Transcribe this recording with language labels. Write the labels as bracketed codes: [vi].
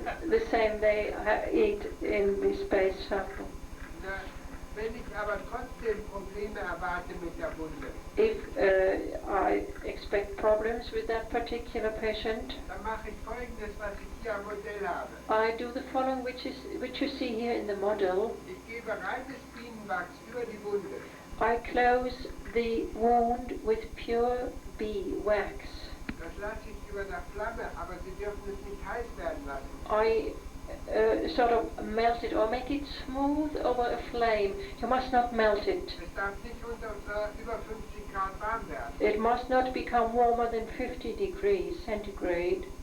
[en] The same they eat in the space shuttle. [de] Wenn ich aber trotzdem Probleme erwarte mit der Wunde, [en] If I expect problems with that particular patient, [de] dann mache ich Folgendes, was ich hier am Modell habe. [en] I do the following, which you see here in the model. [de] Ich gebe reines Bienenwachs über die Wunde. [en] I close the wound with pure bee wax. [de] Das lasse ich über der Flamme, aber Sie dürfen es nicht heiß werden lassen. [en] I sort of melt it or make it smooth over a flame. You must not melt it. [de] Es darf nicht unter über 50 Grad warm werden, [en] It must not become warmer than 50 degrees centigrade,